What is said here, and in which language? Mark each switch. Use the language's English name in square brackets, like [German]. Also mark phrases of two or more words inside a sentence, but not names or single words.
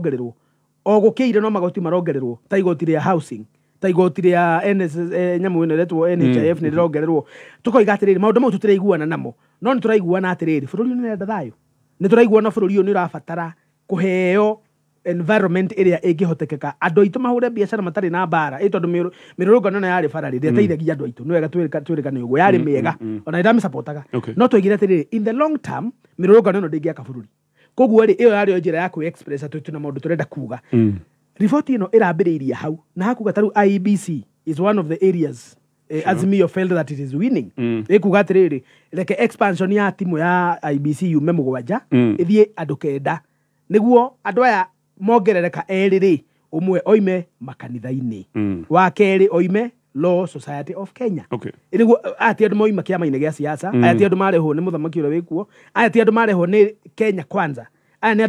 [Kikuyu] marongererwo ta igoti rĩa housing ta igoti rĩa nyamũ ĩno ĩretwo NHIF nĩ rĩrongererwo tũkoiga atĩrĩrĩ maũndũ mau tũtiraiguana namo no nĩ tũraiguana atĩrĩrĩ bũrũri ũyũ nĩ ũrenda thayũ nĩ tũraiguana bũrũri ũyũ nĩ ũrabatara kũheo environment ĩrĩa ĩngĩhotekeka andũ aitũ mahũre biacara matarĩ na mbara tondũ mĩrũrũngano ĩno yarĩ bara rĩrĩa ĩteithagia andũ aitũ nĩ wega twĩrĩkane ũguo yarĩ mĩega ona nĩndamĩcapotaga no twaigire atĩrĩrĩ [English] in the long term [Kikuyu] mĩrũrũngano ĩno ndĩngĩaka bũrũri koguo rĩ ĩyo yarĩ njĩra ya kwĩ-express atĩ twĩna maũndũ tũrenda kuga riboti ĩno ĩrambĩrĩirie hau na hakuga tarĩu [English] IEBC is one of the areas Azimio felt that it is winning [Kikuyu] ĩkuga atĩrĩrĩ reke expansion ya timu ya IEBC yume mũgwanja ĩthiĩ andũ kenda nĩguo andũ aya mongerereka erĩ ũmwe oime makanitha-inĩ wa kerĩ oime Law Society of Kenya nĩguo ati andũ moima kĩama-inĩ gĩa siasa aya ti andũ marehwo nĩ mũthamaki ũrĩa wĩkuo aya ti andũ marehwo nĩ Kenya Kwanza aya nĩ andũ